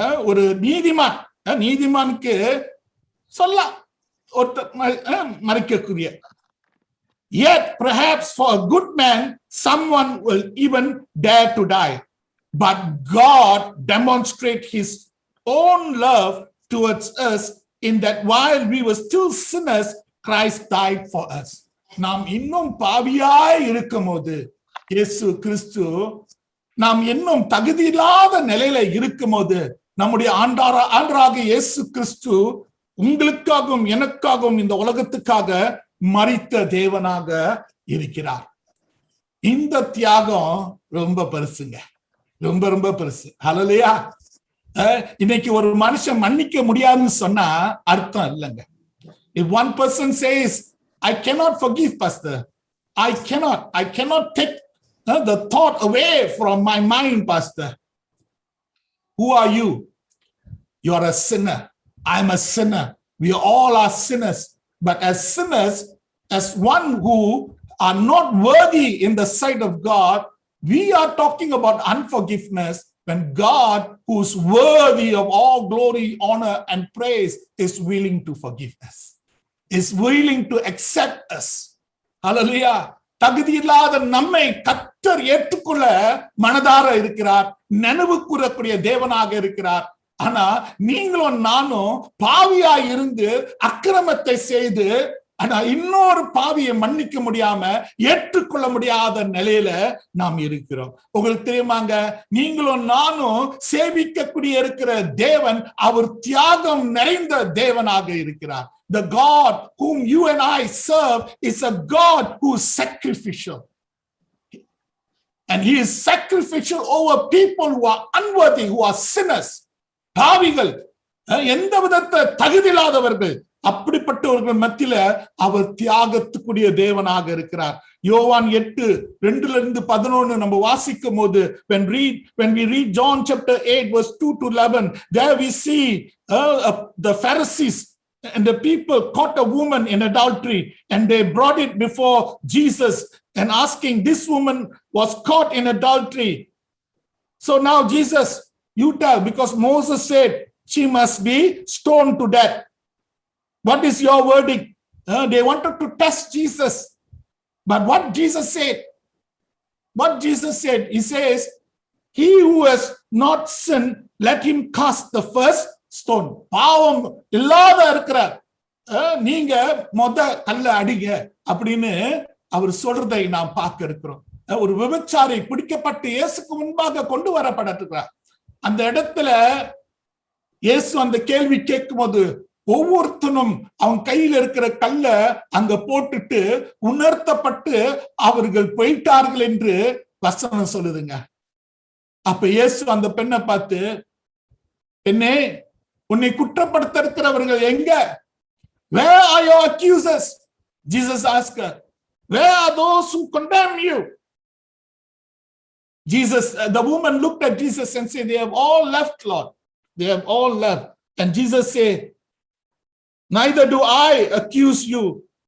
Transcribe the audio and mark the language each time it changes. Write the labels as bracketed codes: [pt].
[ta] ஒரு நீதிமானுக்கு சொல்ல ஒருத்தர் மரிக்கக்கூடிய, [en] yet perhaps for a good man someone will even dare to die, but God demonstrates his own love towards us in that while we were still sinners Christ died for us. [ta] நாம் இன்னும் பாவியாய் இருக்கும்போது இயேசு கிறிஸ்து, நாம் இன்னும் தகுதி இல்லாத நிலையில இருக்கும்போது நம்முடைய ஆண்டவராக இயேசு கிறிஸ்து உங்களுக்காகவும் எனக்காகவும் இந்த உலகத்துக்காக மரித்த தேவனாக இருக்கிறார். இந்த தியாகம் ரொம்ப பெருசுங்க, ரொம்ப ரொம்ப பெருசு. ஹல்லேலூயா. இன்னைக்கு ஒரு மனுஷன் மன்னிக்க முடியாதுன்னு சொன்னா அர்த்தம் இல்லைங்க. [en] If one person says, I cannot forgive, pastor, I cannot take the thought away from my mind, pastor. Who are you? You are a sinner. I'm a sinner. We all are sinners. But as sinners, as one who are not worthy in the sight of God, we are talking about unforgiveness when God, who's worthy of all glory, honor, and praise, is willing to forgive us, is willing to accept us. Hallelujah. [ta] தகுதி இல்லாத நம்மை கர்த்தர் ஏற்றுக்கொள்ள மனதார இருக்கிறார், நினைவு கூறக்கூடிய தேவனாக இருக்கிறார். ஆனா நீங்களும் நானும் பாவியா இருந்து அக்கிரமத்தை செய்து ஆனா இன்னொரு பாவியை மன்னிக்க முடியாம ஏற்றுக்கொள்ள முடியாத நிலையில நாம் இருக்கிறோம். உங்களுக்கு தெரியுமாங்க, நீங்களும் நானும் சேவிக்கக்கூடிய இருக்கிற தேவன் அவர் தியாகம் நிறைந்த தேவனாக இருக்கிறார். [en] The God whom you and I serve is a God who is sacrificial. And he is sacrificial over people who are unworthy, who are sinners. [ta] பாவிகள், எந்த விதத்தை தகுதியில்லாதவர்கள், அப்படிப்பட்டவர்கள் மத்தியில அவர் தியாகத்துக்குரிய தேவனாக இருக்கிறார். யோவான் 8:2-11 நம்ம வாசிக்கும் போது [en] when we read John chapter 8:2-11, there we see the Pharisees and the people caught a woman in adultery and they brought it before Jesus and asking, this woman was caught in adultery. So now Jesus, you tell, because Moses said she must be stoned to death. What is your verdict? They wanted to test Jesus. But what Jesus said? He says, he who has not sinned, let him cast the first stone. [ta] பாவம் இல்லாத இருக்கிறார், நீங்க கல்ல அடிங்க அப்படின்னு அவர் சொல்றதை நாம் பார்க்க இருக்கிறோம். ஒரு விபச்சாரி பிடிக்கப்பட்டு இயேசுக்கு முன்பாக கொண்டு வரப்பட்டிருக்கிறார். அந்த இடத்துல இயேசு அந்த கேள்வி கேட்கும் போது ஒவ்வொருத்தனும் அவன் கையில இருக்கிற கல்ல அங்க போட்டுட்டு உணர்த்தப்பட்டு அவர்கள் போயிட்டார்கள் என்று வசனம் சொல்லுதுங்க. அப்ப இயேசு அந்த பெண்ணை பார்த்து, பெண்ணே, உன்னை குற்றப்படுத்த இருக்கிறவர்கள் எங்க? [en] Where are your accusers? Jesus asked her. Where are those who condemn you? The woman looked at Jesus and said, they have all left, Lord. They have all left. And Jesus said, neither do I accuse you.